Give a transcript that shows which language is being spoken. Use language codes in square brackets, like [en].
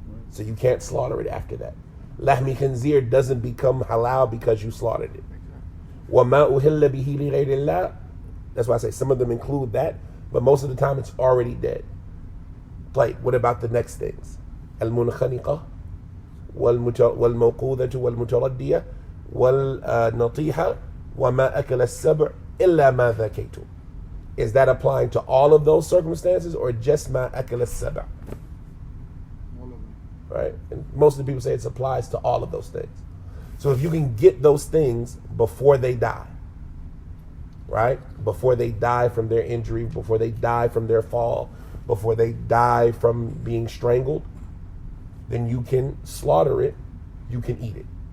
[en] So you can't slaughter it after that. [ar] Lahmi khinzir [en] doesn't become halal because you slaughtered it. [ar] وَمَا أُهِلَّ بِهِ لِغَيْرِ اللَّهِ. [en] That's why I say some of them include that, but most of the time it's already dead. Like, what about the next things? [ar] المنخنقة والموقوذة والمتردية والنطيحة وما أكل السبع إلا ما ذكيتم. [en] Is that applying to all of those circumstances or just [ar] ما أكل السبع? [en] All of them. Right? And most of the people say it applies to all of those things. So if you can get those things before they die, right? Before they die from their injury, before they die from their fall, before they die from being strangled, then you can slaughter it, you can eat it.